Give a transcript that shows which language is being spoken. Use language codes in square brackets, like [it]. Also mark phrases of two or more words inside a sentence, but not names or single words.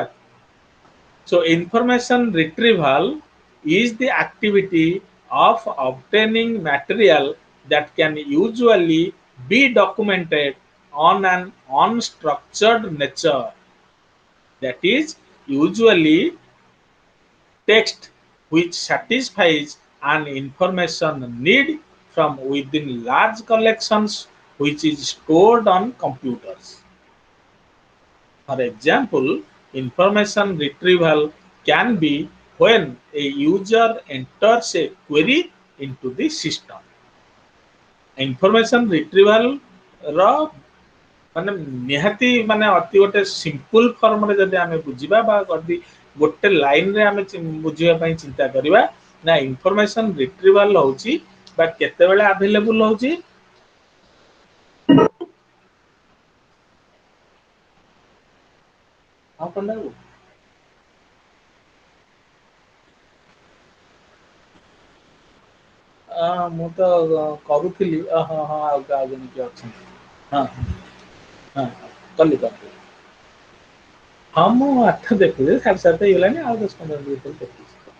[en] So information retrieval is the activity of obtaining material that can usually be documented on an unstructured nature, that is usually text which satisfies an information need from within large collections which is stored on computers. For example, information retrieval can be when a user enters a query into the system. Information retrieval [or] ର ମାନେ ନିହାତି ମାନେ ଅତି ଗୋଟେ [en] simple formରେ [or] ଯଦି ଆମେ ବୁଝିବା ବା ଯଦି ଗୋଟେ ଲାଇନରେ ଆମେ ବୁଝିବା ପାଇଁ ଚିନ୍ତା କରିବା ନା [en] information retrieval [or] ହଉଛି ବା କେତେବେଳେ ଆଭେଲେବୁଲ ହଉଛି ହଁ ପଣ୍ଡା ବାବୁ ମୁଁ ତ କରୁଥିଲି ହଁ ହଁ ଆଉ ଜଣେ କିଏ ଅଛନ୍ତି ହଁ ହଁ କଲି ହଁ ମୁଁ 8 ଦେଖୁଛି 7:30 ହେଇଗଲାଣି ଆଉ 10-15 ମିନିଟ୍ ଭିତରେ ଦେଖୁଛି